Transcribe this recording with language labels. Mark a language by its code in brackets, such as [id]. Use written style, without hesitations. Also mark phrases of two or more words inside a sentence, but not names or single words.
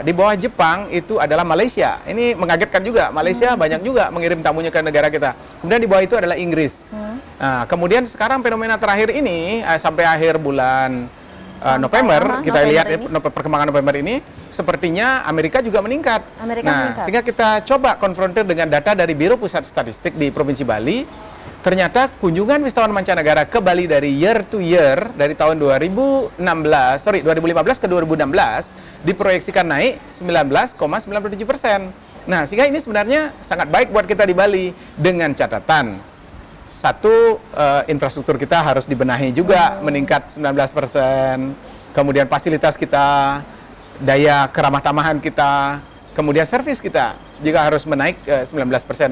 [id] Di bawah Jepang itu adalah Malaysia. Ini mengagetkan juga, Malaysia banyak juga mengirim tamunya ke negara kita. Kemudian di bawah itu adalah Inggris. Nah, kemudian sekarang fenomena terakhir ini sampai akhir bulan November, kita lihat perkembangan November ini, sepertinya Amerika juga meningkat. Sehingga kita coba konfrontir dengan data dari Biro Pusat Statistik di Provinsi Bali. ternyata kunjungan wisatawan mancanegara ke Bali dari [en] year to year, [id] dari tahun 2015 ke 2016, diproyeksikan naik 19,97%. Nah, sehingga ini sebenarnya sangat baik buat kita di Bali, dengan catatan satu, infrastruktur kita harus dibenahi juga, meningkat 19%, kemudian fasilitas kita, daya keramah tamahan kita, kemudian servis kita juga harus menaik 19%.